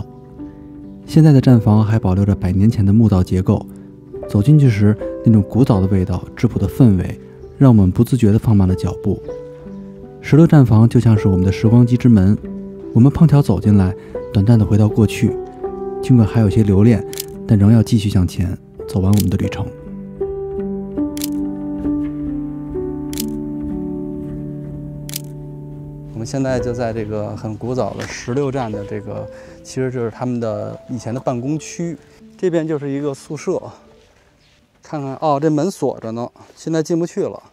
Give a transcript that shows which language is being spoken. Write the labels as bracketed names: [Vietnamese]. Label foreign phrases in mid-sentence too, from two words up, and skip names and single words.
[Chinese] 現在的站房還保留着100年前的木造結構，走進去時，那種古早的味道、質樸的氛圍，讓我們不自覺地放慢了腳步。16站房就像是我們的時光機之門，我們碰巧走進來，短暫地回到過去，儘管還有些留戀，但仍要繼續向前，走完我們的旅程。我們現在就在這個很古早的16站的這個，其實就是他們的以前的辦公區。這邊就是一個宿舍，看看哦，這門鎖着呢，現在進不去了。